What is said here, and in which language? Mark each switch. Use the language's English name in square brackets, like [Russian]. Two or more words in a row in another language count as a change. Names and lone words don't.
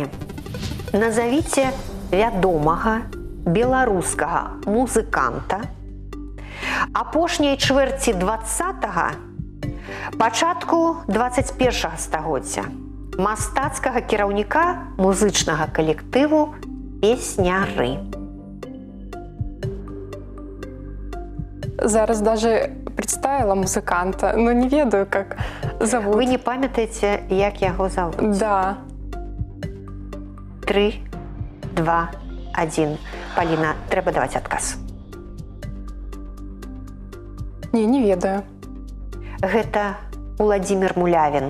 [Belarusian] Назовіце вядомага беларускага музыканта апошняй чвэрці 20-га, пачатку 21-га стагоддзя, мастацкага кіраўніка музычнага калектыву «Песняры». [Russian] Зараз даже представила музыканта, но не ведаю, как зовут. [Belarusian] Вы не памятаеце, як яго завуць? [Russian] Да. [Belarusian] 3, 2, 1. Паліна, трэба даваць адказ. Не ведаю. Гэта Уладзімір Мулявін.